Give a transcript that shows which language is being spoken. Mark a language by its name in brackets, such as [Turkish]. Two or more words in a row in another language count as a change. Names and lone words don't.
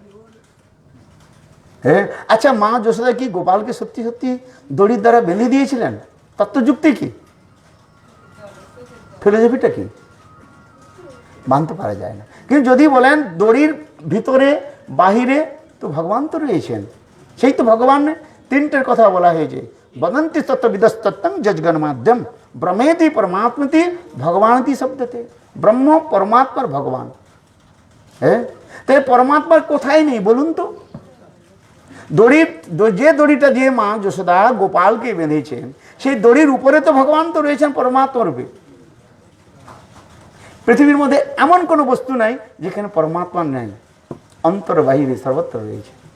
[Bangla] হ্যাঁ, আচ্ছা, মা যশোদা কি গোপালকে সত্যি সত্যি দড়ির দ্বারা বেঁধে দিয়েছিলেন? তত্ত্বযুক্তি কি, ফিলোসফিটা কি? মানতে পারা যায় না। কিন্তু যদি বলেন দড়ির ভিতরে বাহিরে, তো ভগবান তো রয়েছেন, সেই তো ভগবান 3টের কথা বলা হয়েছে, [Sanskrit] वदन्ति तत्त्वविदस्तत्तं जजगण माध्यम ब्रह्मेति परमात्मति भगवानति शब्दते। [Bangla] ব্রহ্ম পরমাত্মার ভগবান হৈ, তাই পরমাত্মার কোথায় নেই বলুন তো? যে দড়িটা দিয়ে মা যশোদা গোপালকে বেঁধেছেন, সেই দড়ির উপরে তো ভগবান তো রয়েছেন পরমাত্মা রূপে। পৃথিবীর মধ্যে এমন কোনো বস্তু নাই যেখানে পরমাত্মা নেই, অন্তর বাহিরে সর্বত্র রয়েছে।